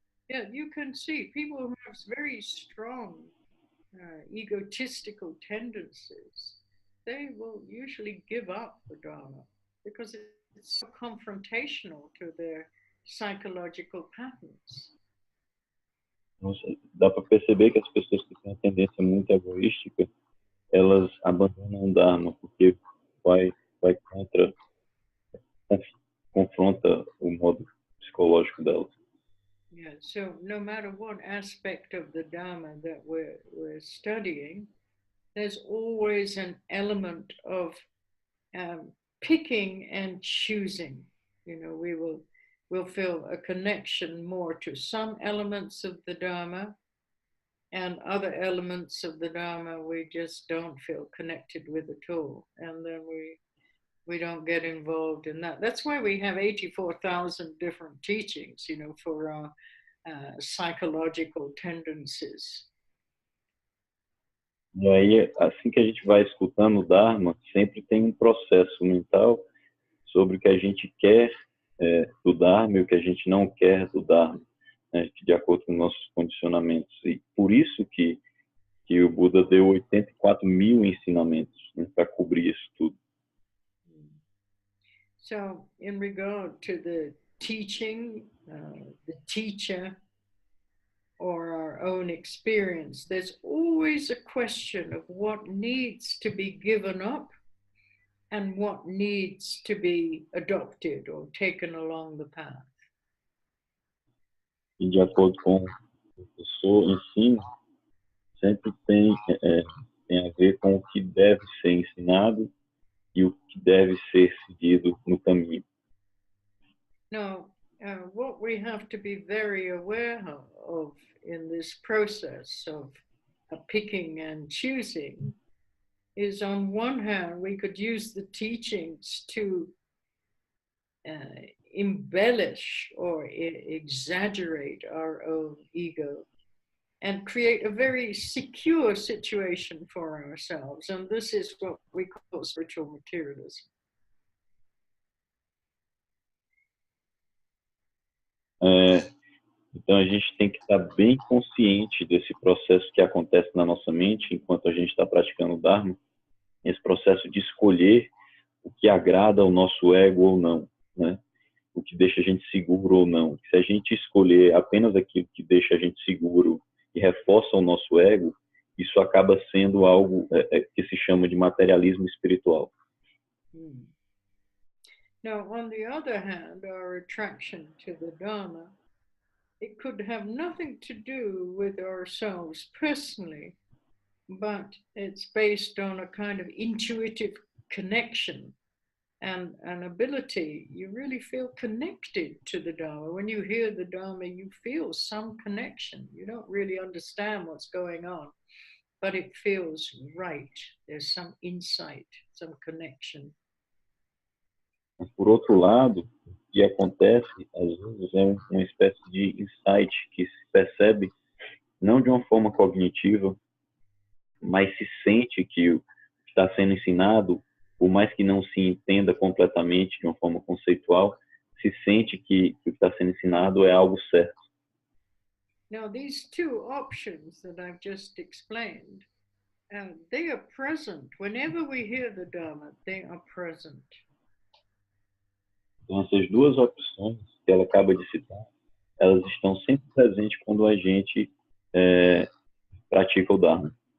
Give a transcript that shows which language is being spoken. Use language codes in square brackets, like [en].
[en] Yeah, you can see people who have very strong egotistical tendencies, they will usually give up the Dharma because it's so confrontational to their psychological patterns. [pt] Então, dá para perceber que as pessoas que têm uma tendência muito egoística, elas abandonam o Dharma porque vai contra, confronta o modo psicológico delas. [en] Yeah, so no matter what aspect of the Dharma that we're studying, there's always an element of picking and choosing. You know, we'll feel a connection more to some elements of the Dharma, and other elements of the Dharma we just don't feel connected with at all. And then we don't get involved in that. That's why we have 84,000 different teachings, you know, for our psychological tendencies. [pt] E aí, assim que a gente vai escutando o Dharma, sempre tem um processo mental sobre o que a gente quer do Dharma e o que a gente não quer do Dharma, né, de acordo com nossos condicionamentos. E por isso que o Buda deu 84 mil ensinamentos, né, para cobrir isso tudo. [en] So, in regard to the teaching, the teacher, or our own experience, there's always a question of what needs to be given up and what needs to be adopted or taken along the path. [pt] E de acordo com o professor ensina, sempre tem a ver com o que deve ser ensinado e o que deve ser seguido no caminho. [en] Now, what we have to be very aware of in this process of picking and choosing is, on one hand, we could use the teachings to embellish or exaggerate our own ego and create a very secure situation for ourselves. And this is what we call spiritual materialism. [pt] Então a gente tem que estar bem consciente desse processo que acontece na nossa mente enquanto a gente está praticando o Dharma, esse processo de escolher o que agrada ao nosso ego ou não, né? O que deixa a gente seguro ou não. Se a gente escolher apenas aquilo que deixa a gente seguro e reforça o nosso ego, isso acaba sendo algo que se chama de materialismo espiritual. [en] Now, on the other hand, our attraction to the Dharma, it could have nothing to do with ourselves personally, but it's based on a kind of intuitive connection and an ability. You really feel connected to the Dharma. When you hear the Dharma, you feel some connection. You don't really understand what's going on, but it feels right. There's some insight, some connection. [pt] Mas, por outro lado, o que acontece, às vezes, é uma espécie de insight que se percebe não de uma forma cognitiva, mas se sente que está sendo ensinado, por mais que não se entenda completamente de uma forma conceitual, se sente que o que está sendo ensinado é algo certo. [en] Now, these two options that I've just explained, they are present. Whenever we hear the Dharma, they are present. [pt] Então, essas duas opções que ela acaba de citar, elas estão sempre presentes quando a gente pratica o Dharma.